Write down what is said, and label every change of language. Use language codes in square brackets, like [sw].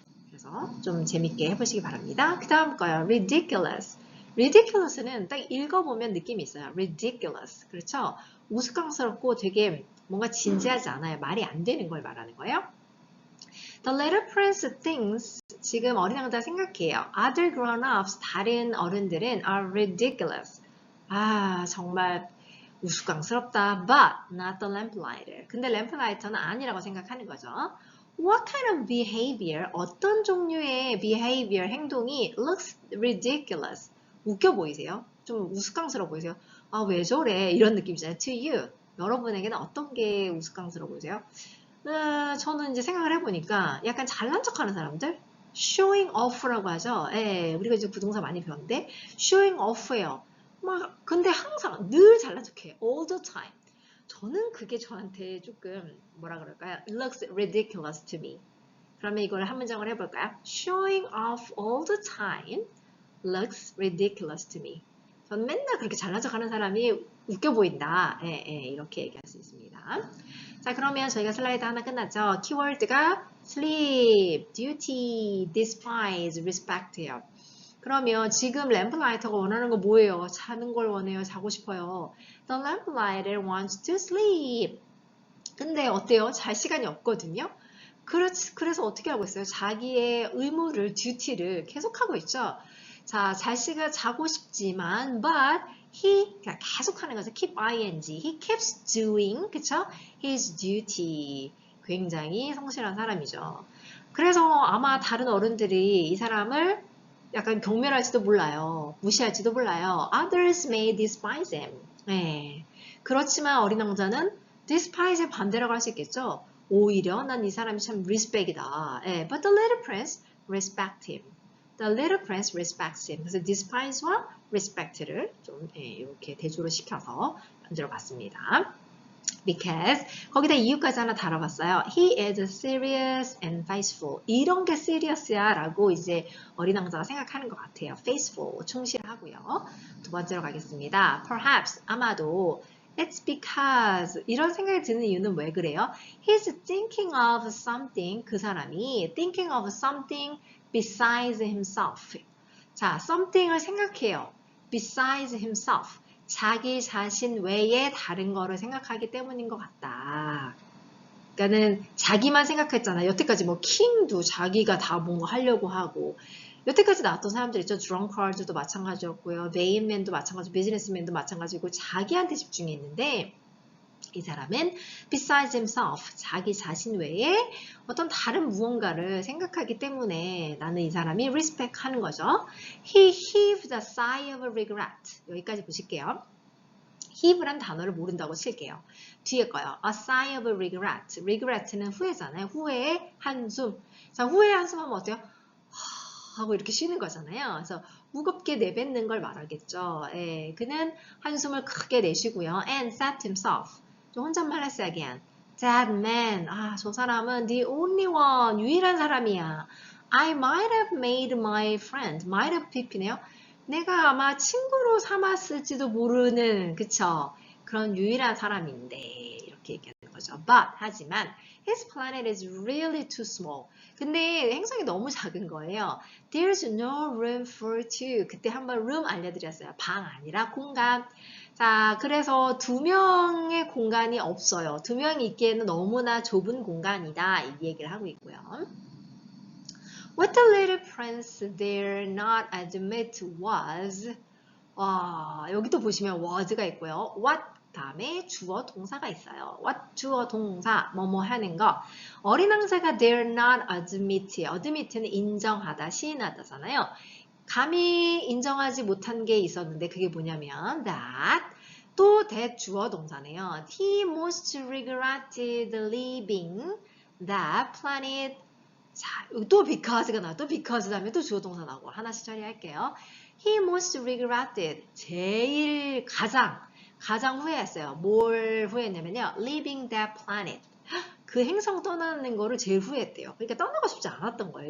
[ko] 그래서 좀 재밌게 해보시기 바랍니다. 그 다음 거요. ridiculous. ridiculous는 딱 읽어보면 느낌이 있어요. ridiculous. 그렇죠? 우스꽝스럽고 되게 뭔가 진지하지 않아요. 말이 안 되는 걸 말하는 거예요. [en] The little prince thinks, [ko] 지금 어린 왕자 생각해요. [en] Other grown-ups, [ko] 다른 어른들은 [en] are ridiculous. [ko] 아, 정말 우스꽝스럽다. [en] But not the lamplighter. [ko] 근데 lamplighter는 아니라고 생각하는 거죠. [en] What kind of behavior, [ko] 어떤 종류의 [en] behavior, 행동이 looks ridiculous? [ko] 웃겨 보이세요? 좀 우스꽝스러워 보이세요? 아, 왜 저래? 이런 느낌이잖아요. [en] To you. [ko] 여러분에게는 어떤 게 우스꽝스러워 보이세요? 저는 이제 생각을 해보니까 약간 잘난 척하는 사람들? showing off라고 하죠. 예, 우리가 이제 부동사 많이 배웠는데 showing off예요. 막 근데 항상 늘 잘난 척해. [en] all the time. [ko] 저는 그게 저한테 조금 뭐라 그럴까요? [en] It looks ridiculous to me. [ko] 그러면 이걸 한 문장을 해볼까요? [en] Showing off all the time looks ridiculous to me. [ko] 저는 맨날 그렇게 잘난 척하는 사람이 웃겨 보인다. 예, 예, 이렇게 얘기할 수 있습니다. 자, 그러면 저희가 슬라이드 하나 끝났죠? 키워드가 sleep, duty, despise, respect예요. 그러면 지금 램플라이터가 원하는 거 뭐예요? 자는 걸 원해요. 자고 싶어요. [en] The lamplighter wants to sleep. [ko] 근데 어때요? 잘 시간이 없거든요. 그래서 어떻게 하고 있어요? 자기의 의무를, 듀티를 계속하고 있죠. 자, 자식은 자고 싶지만, [en] but he, [ko] 계속 하는 거죠. [en] keep ing. He keeps doing, 그쵸? his duty. [ko] 굉장히 성실한 사람이죠. 그래서 아마 다른 어른들이 이 사람을 약간 경멸할지도 몰라요. 무시할지도 몰라요. [en] Others may despise him. [ko] 네. 그렇지만 어린 왕자는 despise의 반대라고 할 수 있겠죠. 오히려 난 이 사람이 참 respect이다. 네. [en] But the little prince respect him. The little prince respects him. [ko] 그래서 despise와 respect를 좀 이렇게 대조를 시켜서 만들어 봤습니다. Because 거기다 이유까지 하나 달아봤어요. [en] He is serious and faithful. [ko] 이런 게 serious야 라고 이제 어린 왕자가 생각하는 것 같아요. faithful, 충실하고요. 두 번째로 가겠습니다. Perhaps, 아마도 [en] It's because [ko] 이런 생각이 드는 이유는 왜 그래요? [en] He's thinking of something, [ko] 그 사람이 [en] thinking of something besides himself. [ko] 자, something을 생각해요. [en] besides himself. [ko] 자기 자신 외에 다른 거를 생각하기 때문인 것 같다. 그러니까는 자기만 생각했잖아요. 여태까지 뭐 킹도 자기가 다 뭔가 하려고 하고 여태까지 나왔던 사람들 있죠. 드렁카드도 마찬가지였고요. 메인맨도 마찬가지고 비즈니스맨도 마찬가지고 자기한테 집중했는데 이 사람은 besides himself, 자기 자신 외에 어떤 다른 무언가를 생각하기 때문에 나는 이 사람이 respect 하는 거죠. [en] He heaved a sigh of regret. [ko] 여기까지 보실게요. heave란 단어를 모른다고 칠게요. 뒤에 거요. a sigh of regret. regret는 후회잖아요. 후회의 한숨. 자, 후회의 한숨 하면 어때요? 하고 이렇게 쉬는 거잖아요. 그래서 무겁게 내뱉는 걸 말하겠죠. 예, 그는 한숨을 크게 내쉬고요. [en] and said to himself. [ko] 좀 혼잣말 했어요, [en] again. That man. [ko] 아, 저 사람은 [en] the only one. [ko] 유일한 사람이야. [en] I might have made my friend. might have pp네요. [ko] 내가 아마 친구로 삼았을지도 모르는, 그쵸? 그런 유일한 사람인데, 이렇게 얘기하는 거죠. [en] But, [ko] 하지만, [en] his planet is really too small. [ko] 근데 행성이 너무 작은 거예요. [en] There's no room for two. [ko] 그때 한번 room 알려드렸어요. 방 아니라 공간. 자, 그래서 두 명의 공간이 없어요. 두 명이 있기에는 너무나 좁은 공간이다. 이 얘기를 하고 있고요. [en] What the little prince dare not admit was, [ko] 여기도 보시면 was가 있고요. what 다음에 주어 동사가 있어요. what 주어 동사 뭐뭐 하는 거. 어린 왕자가 dare not admit, admit는 인정하다, 시인하다잖아요. 감히 인정하지 못한 게 있었는데 그게 뭐냐면 that 또 that 주어 동사네요. [en] He most regretted leaving that planet. [ko] 자, 또 because가 나와. 또 because 다음에 또 주어 동사 나오고 하나씩 처리할게요. [en] He most regretted. [ko] 제일 가장 가장 후회했어요. 뭘 후회했냐면요. [en] Leaving that planet. [ko] 그 행성 떠나는 거를 제일 후회했대요. 그러니까 떠나고 싶지 않았던 거예요.